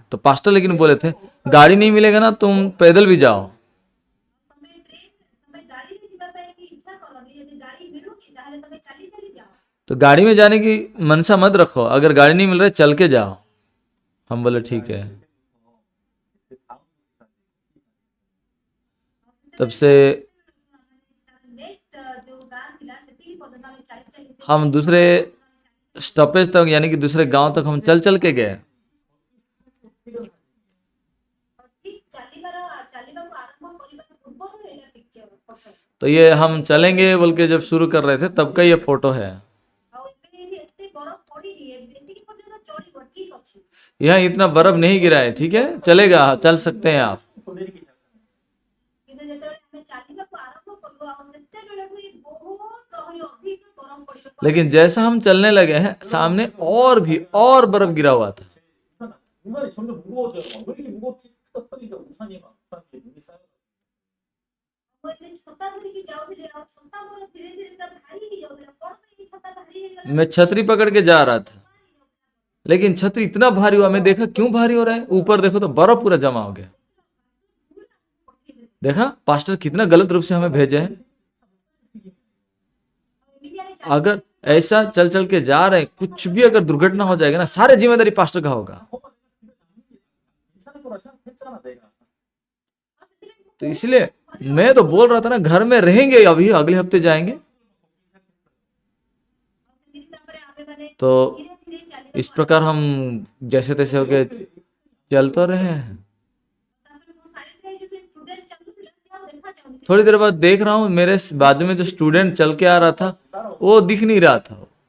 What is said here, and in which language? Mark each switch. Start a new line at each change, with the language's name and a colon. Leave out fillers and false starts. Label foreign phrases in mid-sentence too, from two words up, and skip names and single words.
Hindi: तो पास्टर लेकिन बोले थे गाड़ी नहीं मिलेगा ना तुम पैदल भी जाओ। तो गाड़ी में जाने की मनसा मत रखो, अगर गाड़ी नहीं मिल रहा है चल के जाओ। हम बोले ठीक है।
Korean: 그 다음 주까지
Hindi: तब से हम दूसरे स्टॉपेज तक यानी कि दूसरे गांव तक हम चल चल के गए। तो ये हम चलेंगे बोल के जब शुरू कर रहे थे तब का ये फोटो है। यहाँ इतना बर्फ नहीं गिरा है, ठीक है, चलेगा, चल सकते हैं आप।
Korean: 더 내리기 시작합니다.
Hindi: लेकिन जैसा हम चलने लगे हैं सामने और भी और बर्फ गिरा हुआ था।
Korean: 우산이 점점 무거워져요. 왜 이렇게 무겁지? 툭 터지니까 우산이 눈이 쌓여.
Hindi: मैं छतरी पकड़ के जा रहा था, लेकिन छतरी इतना भारी हुआ, मैं देखा क्यों भारी हो रहा है, ऊपर देखो तो बर्फ पूरा जमा हो गया। देखा पास्टर कितना गलत रूप से हमें भेजे हैं। अगर ऐसा चल चल के जा रहे, कुछ भी अगर दुर्घटना हो जाएगा ना, सारे जिम्मेदारी पास्टर का होगा।
Korean: 괜찮을 거라 생각했잖아 내가.
Hindi: तो इसलिए मैं तो बोल रहा था ना घर में रहेंगे, अभी अगले हफ्ते जाएंगे। तो इस प्रकार हम जैसे तैसे होके चल तो रहे हैं। थोड़ी देर बाद देख रहा हूँ मेरे बाजू में जो स्टूडेंट चल के आ रहा था वो दिख नहीं रहा था।